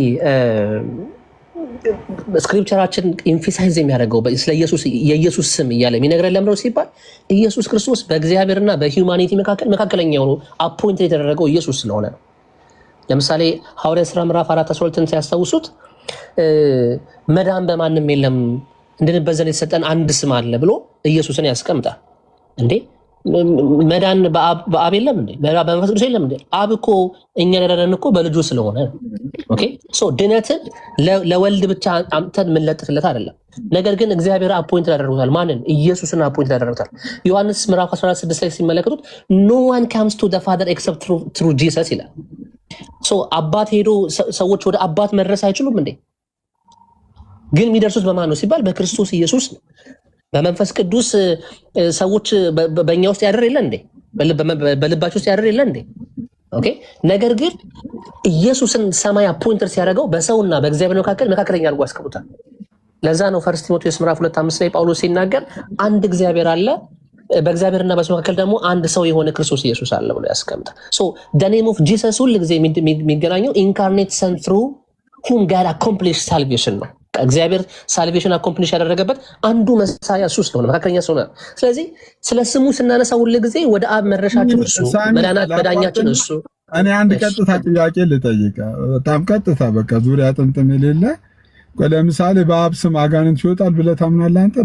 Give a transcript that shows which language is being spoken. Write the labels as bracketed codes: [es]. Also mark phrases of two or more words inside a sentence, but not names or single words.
[am] ስክሪፕቸራችን ኢንፊሳይዝ የሚያደርገው ስለ የኢየሱስ ስም እያለ የሚነግረን ለምነው ሲባል ኢየሱስ ክርስቶስ በእግዚአብሔርና በሂውማኒቲ መካከለኛ የሆኑ አፖይንት የተደረገው ኢየሱስ ስለሆነ ነው። ለምሳሌ ሐዋርያት ሥራ ምዕራፍ 4:12 ሲያስታውሱት መዳን በማንም የለም እንድንበዘን የተሰጠን አንድ ስም አለ ብሎ ኢየሱስን ያስቀምጣል። እንዴ መዳን በአብ የለም እንዴ? በመንፈስ ቅዱስ የለም እንዴ? አብ እኮ እኛ ያዳነን እኮ በልጁ ስለሆነ። [en] okay so [am] ድነትን ለወልድ ብቻ አምጥተን የምንለጥፍለት አይደለም። ነገር ግን እግዚአብሔር አፖይንት ያደርጉታል። ማንን? ኢየሱስን አፖይንት ያደርጉታል። ዮሐንስ ምዕራፍ 16 ላይ ሲመለከቱት [en] no one comes to the father except through Jesus [am] ይላል። ሶ አባት ሄዶ ሰዎች ወደ አባት መድረስ አይችሉም እንዴ? ግን የሚደርሱት በማን ነው ሲባል በክርስቶስ ኢየሱስ ነው። በመንፈስ ቅዱስ ሰዎች በእኛ ውስጥ ያደር የለ እንዴ? በልባቸው ውስጥ ያደር የለ እንዴ? ኦኬ ነገር ግን ኢየሱስን ሰማይ አፖይንተር ሲያደርገው በሰውና በእግዚአብሔር መካከለኛ አድርጎ አስቀምጧል። ለዛ ነው ፈርስት ቲሞቴዎስ ምዕራፍ 2:5 ላይ ጳውሎስ ሲናገር አንድ እግዚአብሔር አለ፣ በእግዚአብሔርና በሰው መካከል ደግሞ አንድ ሰው የሆነ ክርስቶስ ኢየሱስ አለ ብሎ ያስቀምጣል። ሶ [en] the name of Jesus [am] ሁሉ ጊዜ የሚገናኘው [en] incarnate son through whom God accomplished salvation [am] ነው። እግዚአብሔር [en] salvation accomplish [am] ያደረገበት አንዱ መሳያ እሱ ስለሆነ መካከለኛ ስለሆነ፣ ስለዚህ ስለ ስሙ ስናነሳ ሁሉ ጊዜ ወደ አብ መድረሻችን እሱ፣ መዳኛችን እሱ። እኔ አንድ ቀጥታ ጥያቄ ልጠይቅ፣ በጣም ቀጥታ በቃ ዙሪያ ጥምጥም የሌለ። ለምሳሌ በአብ ስም አጋንንት ይወጣል ብለህ ታምናለህ አንተ?